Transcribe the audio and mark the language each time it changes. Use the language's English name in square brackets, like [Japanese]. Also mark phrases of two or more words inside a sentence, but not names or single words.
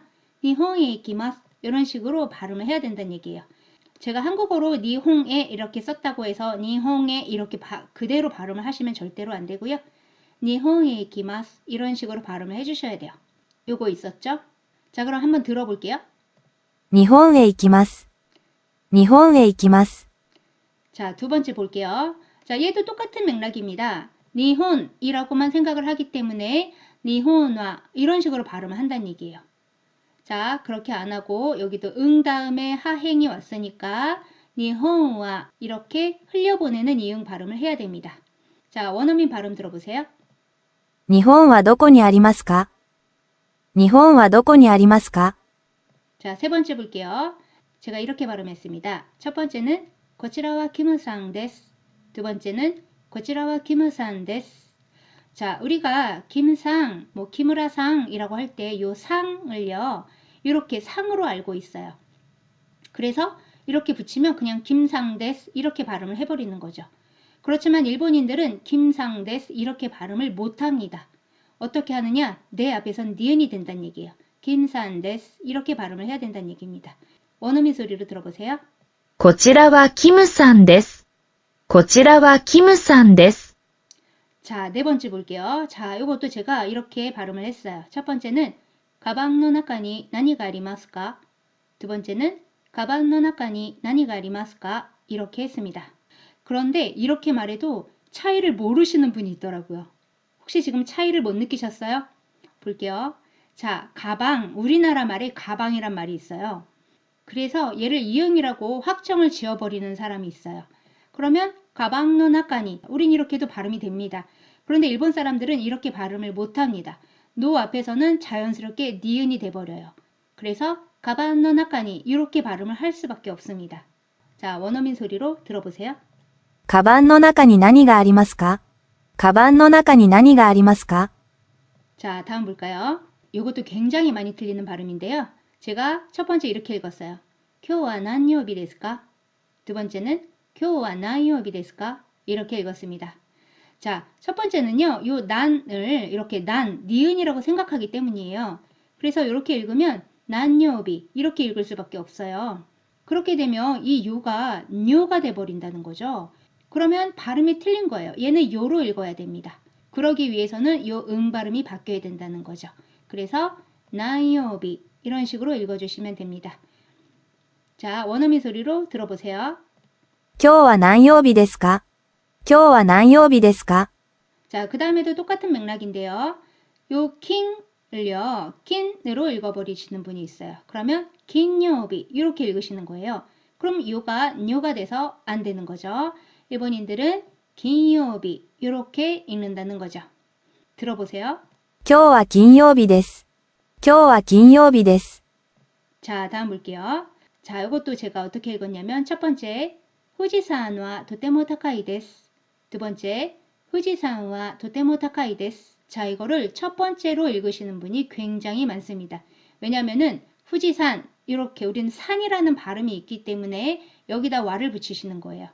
[Japanese] 日本へ 行きます [Korean] 이런 식으로 발음을 해야 된다는 얘기예요. 제가 한국어로 니홍에 이렇게 썼다고 해서 니홍에 이렇게 그대로 발음을 하시면 절대로 안 되고요. [Japanese] 日本へ 行きます [Korean] 이런 식으로 발음을 해주셔야 돼요. 요거 있었죠? 자, 그럼 한번 들어볼게요. [Japanese] 日本へ行きます。日本へ行きます。 [Korean] 자, 두 번째 볼게요. 자, 얘도 똑같은 맥락입니다. 니혼이라고만 생각을 하기 때문에 니혼와 이런 식으로 발음을 한다는 얘기예요. 자, 그렇게 안 하고 여기도 응 다음에 하행이 왔으니까 니혼와 이렇게 흘려보내는 이응 발음을 해야 됩니다. 자, 원어민 발음 들어보세요. [Japanese] 日本はどこにありますか日本はどこにありますか [Korean] 자, 세 번째 볼게요. 제가 이렇게 발음했습니다. 첫 번째는 [Japanese] こちらは キムさん です. [Korean] 두 번째는 [Japanese] こちらは キムさん です. [Korean] 자, 우리가 김상, 키무라상이라고 할 때 요 상을요. 이렇게 상으로 알고 있어요. 그래서 이렇게 붙이면 그냥 김상데스 이렇게 발음을 해버리는 거죠. 그렇지만 일본인들은 김상데스 이렇게 발음을 못합니다. 어떻게 하느냐? 내 앞에선 니은이 된다는 얘기예요. 김산데스 이렇게 발음을 해야 된다는 얘기입니다. 원어민 소리로 들어보세요. [Japanese] こちらはキムさんです。こちらはキムさんです。 [Korean] 자, 네 번째 볼게요. 자, 이것도 제가 이렇게 발음을 했어요. 첫 번째는 [Japanese] 가방 の中に何がありますか? [Korean] 두 번째는 [Japanese] 가방 の中に何がありますか? [Korean] 이렇게 했습니다. 그런데 이렇게 말해도 차이를 모르시는 분이 있더라고요. 혹시 지금 차이를 못 느끼셨어요? 볼게요. 자, 가방, 우리나라 말에 가방이란 말이 있어요. 그래서 얘를 이응이라고 확정을 지어버리는 사람이 있어요. 그러면 가방 [Japanese] の中に, [Korean] 우린 이렇게도 발음이 됩니다. 그런데 일본 사람들은 이렇게 발음을 못합니다. 노 앞에서는 자연스럽게 니은이 돼버려요. 그래서 가방 [Japanese] の中に [Korean] 이렇게 발음을 할 수밖에 없습니다. 자, 원어민 소리로 들어보세요. [Japanese] カバンの中に何がありますかカバンの中に何がありますか [Korean] 자, 다음 볼까요? 이것도 굉장히 많이 틀리는 발음인데요. 제가 첫 번째 이렇게 읽었어요. [Japanese] 今日は何曜日ですか? [Korean] 두 번째는 [Japanese] 今日は何曜日ですか? [Korean] 이렇게 읽었습니다. 자, 첫 번째는요. 요 난을 이렇게 난, 니은이라고 생각하기 때문이에요. 그래서 이렇게 읽으면 난요비 이렇게 읽을 수밖에 없어요. 그렇게 되면 이 요가 뇨가 돼버린다는 거죠. 그러면 발음이 틀린 거예요. 얘는 요로 읽어야 됩니다. 그러기 위해서는 요 발음이 바뀌어야 된다는 거죠. 그래서 난요비 이런 식으로 읽어주시면 됩니다. 자, 원어민 소리로 들어보세요. [Japanese] 今日は何曜日ですか今日は何曜日ですか [Korean] 자, 그 다음에도 똑같은 맥락인데요. 요 킹을요, 킨으로 읽어버리시는 분이 있어요. 그러면 긴요비 이렇게 읽으시는 거예요. 그럼 요가 뇨가 돼서 안 되는 거죠. 일본인들은 긴요비 이렇게 읽는다는 거죠. 들어보세요. [Japanese] 今日は金曜日です。今日は金曜日です。 [Korean] 자, 다음 볼게요. 자, 이것도 제가 어떻게 읽었냐면 첫 번째, [Japanese] 富士山は とても 高い です. [Korean] 두 번째, [Japanese] 富士山は とても 高い です. [Korean] 자, 이거를 첫 번째로 읽으시는 분이 굉장히 많습니다. 왜냐면은 후지산 이렇게 우리는 산이라는 발음이 있기 때문에 여기다 와를 붙이시는 거예요.